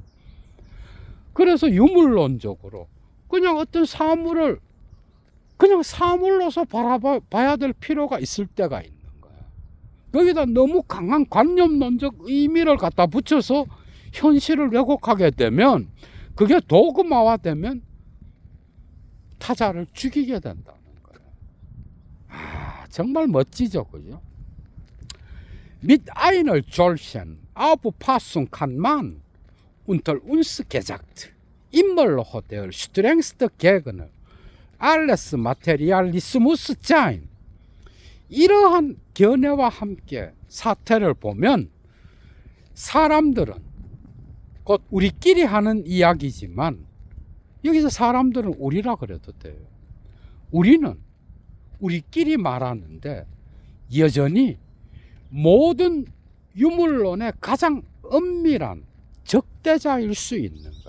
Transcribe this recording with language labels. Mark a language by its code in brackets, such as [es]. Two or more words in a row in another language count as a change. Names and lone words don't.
[ko] 그래서 유물론적으로 그냥 어떤 사물을 그냥 사물로서 바라봐야 될 필요가 있을 때가 있는 거야. 거기다 너무 강한 관념론적 의미를 갖다 붙여서 현실을 왜곡하게 되면, 그게 도그마화되면 타자를 죽이게 된다는 거야. 아, 정말 멋지죠, 그죠? [de] Mit einer solchen Auffassung kann man unter uns gesagt immer der strengste Gegner alles Materialismus sein. [ko] 이러한 견해와 함께 사태를 보면 사람들은, 곧 우리끼리 하는 이야기지만 여기서 사람들은 우리라 그래도 돼요. 우리는 우리끼리 말하는데 여전히 모든 유물론의 가장 엄밀한 적대자일 수 있는 거야.